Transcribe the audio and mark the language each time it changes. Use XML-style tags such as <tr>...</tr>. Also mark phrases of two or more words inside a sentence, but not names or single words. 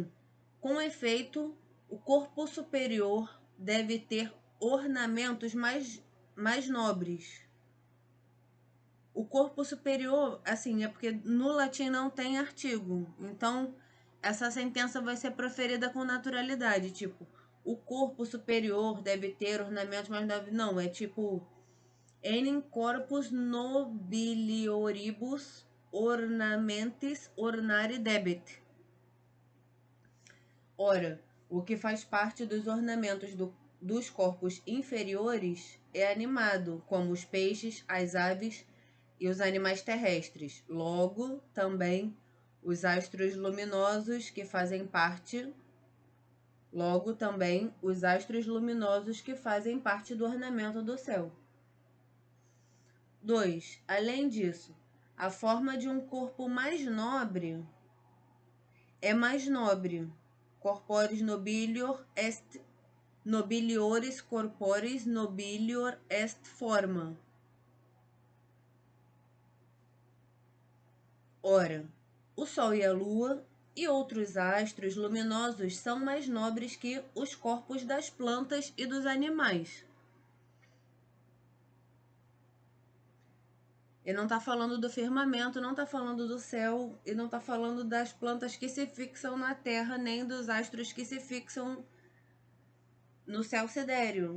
<pt>Com efeito, o corpo superior deve ter ornamentos mais nobres. O corpo superior, assim, é porque no latim não tem artigo. Então, essa sentença vai ser proferida com naturalidade. Tipo, o corpo superior deve ter ornamentos mais nobres. Não, é tipo,</pt> <la>enim corpus nobilioribus ornamentis ornare debet.</la> <pt>Ora, o que faz parte dos ornamentos dos corpos inferiores é animado, como os peixes, as aves e os animais terrestres. Logo, também os astros luminosos que fazem parte. Logo, também os astros luminosos que fazem parte do ornamento do céu. 2. Além disso, a forma de um corpo mais nobre é mais nobre.</pt> <la>Corporis nobilior est nobiliores corporis nobilior est forma.</la> <pt>Ora, o Sol e a Lua e outros astros luminosos são mais nobres que os corpos das plantas e dos animais. Ele não está falando do firmamento, não está falando do céu e não está falando das plantas que se fixam na Terra, nem dos astros que se fixam no céu sidéreo.</pt>